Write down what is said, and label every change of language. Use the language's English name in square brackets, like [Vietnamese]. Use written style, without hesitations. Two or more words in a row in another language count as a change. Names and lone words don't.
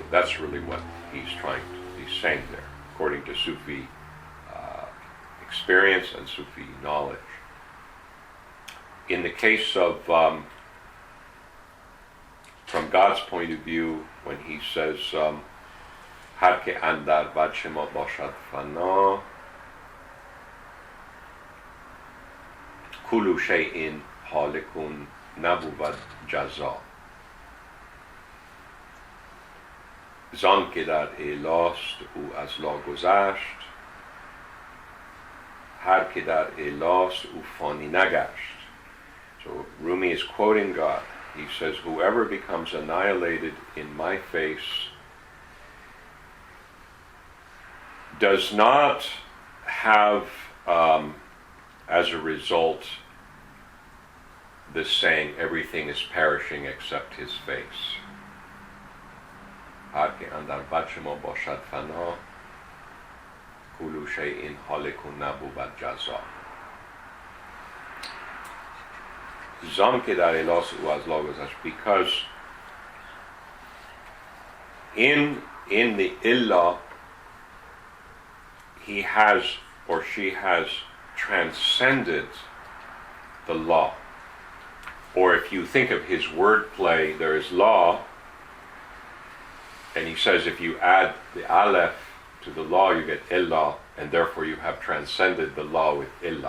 [English] That's really what he's saying there, according to Sufi experience and Sufi knowledge. In the case of, from God's point of view, when he says, [Persian] هر که اندر وجه ما باشد فنا, [Arabic] كل شيء هالك [Persian] نبود جزا. زان که در اعلاست او از لا گذشت، هر که در اعلاست او فانی نگشت. [English] So Rumi is quoting God. He says, whoever becomes annihilated in my face does not have, as a result, this saying, everything is perishing except his face. [Persian] هر که اندر بچه ما باشد فنا، [Arabic] کلو شیء هالک [Persian] نبود جزا. زان که در الاس او از لا گذشت, [English] because in the illah he has or she has transcended the law. Or if you think of his wordplay, there is law, and he says if you add the aleph to the law you get illah, and therefore you have transcended the law with illah.